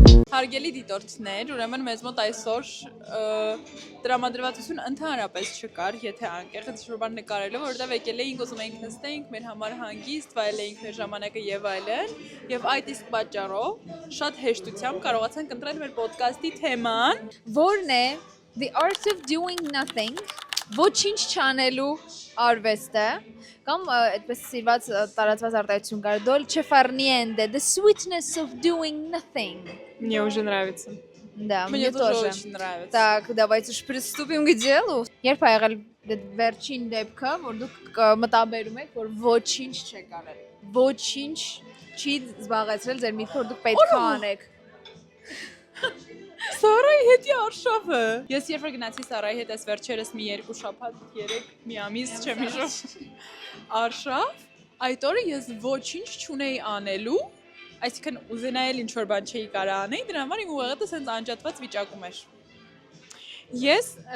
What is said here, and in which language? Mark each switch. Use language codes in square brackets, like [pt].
[hy] Հարգելի դիտորդներ, ուրեմն մեզ մոտ այսօր տրամադրվածություն ընդհանրապես չկար, եթե անկեղծ շուրբան նկարելով, որովհետև եկել էինք, ուզում էինք նստեինք, մեր համար հանգիստ, վայել էինք մեր ժամանակը եւ այլն, եւ այդ իսկ պատճառով շատ հեշտությամբ կարողացանք ընտրել մեր ոդկասթի թեման, որն է [en] The Art of Doing Nothing, [hy] ոչինչ չանելու արվեստը, կամ այդպես սիրված տարածված արտահայտություն կար [it] Dolce far niente, [en] The Sweetness of Doing Nothing. [ru] Мне уже нравится. Да, Мне тоже тоже очень нравится. Так, давайте уж приступим к делу. [hy] Երբ ա եղել վերջին դեպքը, որ դուք մտաբերում եք, որ ոչինչ չեք արել։ Ոչինչ չի զբաղեցրել ձեր միտքը, որ դուք պետք է անեք։ Սարայի հետի արշավը։ Ես երբ որ գնացի Սարայի հետ այս վերջերս մի 2 շաբաթ, 3 մի ամիս չեմ հիշում։ Արշավ, այդ օրը ես ոչինչ չունեի անելու, այսինքն ուզենայել ինչ որ բան չէի կարող անել, դրա համար իմ ուղեղը սենց անջատված վիճակում էր։ Ես